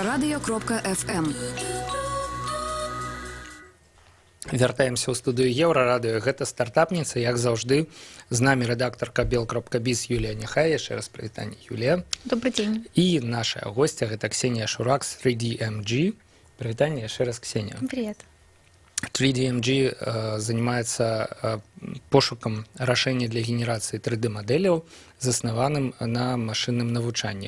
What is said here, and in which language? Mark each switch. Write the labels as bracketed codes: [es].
[be] Еўрарадыё.фм. Вяртаемся ў студыю Еўрарадыё. Гэта стартапніца, як заўжды. З намі рэдактарка bel.biz Юлія Няхай. Яшчэ раз прывітанне, Юлія. [ru] Добрый день. [be] І наша гостья гэта Ксения Шурак з 3DMG. Прывітанне яшчэ раз, Ксения. [ru] Привет. [be] 3DMG [ru] занимается [be] пошукам рашэння для генерацыі 3D-мадэляў, заснаваным на машынным навучанні.